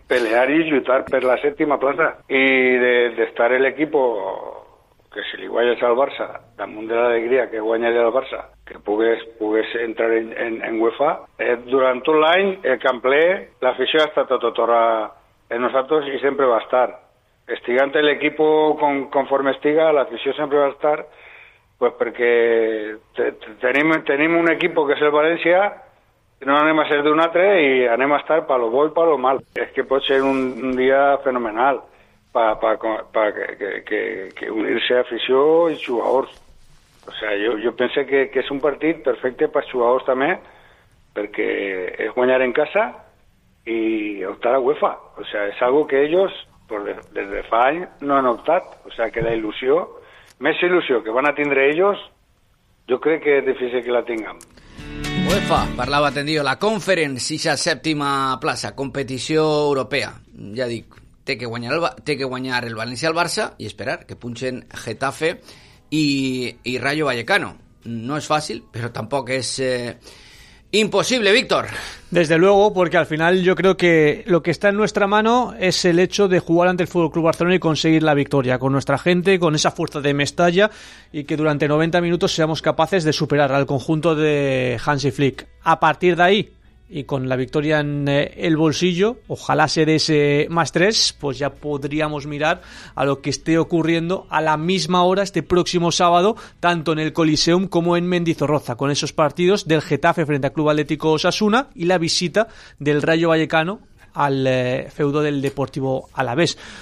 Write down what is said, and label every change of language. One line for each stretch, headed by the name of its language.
Catalan: Pelear i lluitar per la sèptima plaça i de estar el equip que si li guanyes al Barça damunt de l'alegria que guanyaria el Barça, que pugues entrar en UEFA, durant tot l'any el camp ple, l'afició ha estat a tot hora en nosaltres i sempre va estar. Estigant el equip conforme estiga, l'afició sempre va estar,
Spanish: pues porque tenemos un equipo que es el Valencia,
Catalan: no anem a ser d'un altre y anem a estar
Spanish: para lo bueno y para lo mal. Es que puede ser un día fenomenal para que unirse a afició y jugadores. O sea, yo pensé que es un partido perfecto para jugadores también, porque es ganar en casa y optar a UEFA. O sea, es algo que ellos desde fa años no han optado.
Catalan: O sea, que la ilusión, més il·lusió que van a tindre ells, jo crec que és difícil que la tinguem. UEFA, parlava Tendido, la Conference, ixa sèptima plaça, competició europea. Ja dic, té que guanyar el València al Barça i esperar que punxen Getafe i Rayo Vallecano. No és fàcil, però tampoc és imposible, Víctor.
Spanish: Desde luego, porque al final yo creo que lo que está en nuestra mano es el hecho de jugar ante el FC Barcelona y conseguir la victoria con nuestra gente, con esa fuerza de Mestalla, y que durante 90 minutos seamos capaces de superar al conjunto de Hansi Flick. A partir de ahí, y con la victoria en el bolsillo, ojalá sea de ese más 3, pues ya podríamos mirar a lo que esté ocurriendo a la misma hora este próximo sábado, tanto en el Coliseum como en Mendizorroza, con esos partidos del Getafe frente al Club Atlético Osasuna y la visita del Rayo Vallecano al feudo del Deportivo Alavés,